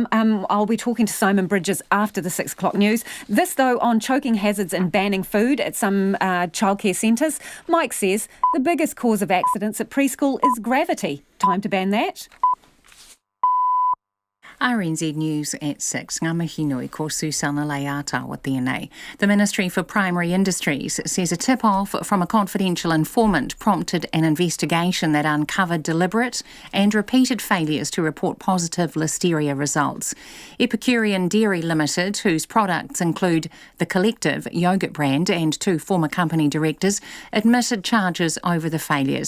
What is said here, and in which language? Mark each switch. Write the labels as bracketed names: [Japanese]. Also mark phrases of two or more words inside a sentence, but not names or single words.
[English] I'll be talking to Simon Bridges after the 6 o'clock news. This, though, on choking hazards and banning food at some childcare centres. Mike says the biggest cause of accidents at preschool is gravity. Time to ban that. RNZ News at 6. [Māori] Ngā mihi nui ko Susana Leata tēnei. [English] The Ministry for Primary Industries says a tip-off from a confidential informant prompted an investigation that uncovered deliberate and repeated failures to report positive listeria results. Epicurean Dairy Limited, whose products include the Collective yogurt brand, and 2 former company directors, admitted charges over the failures.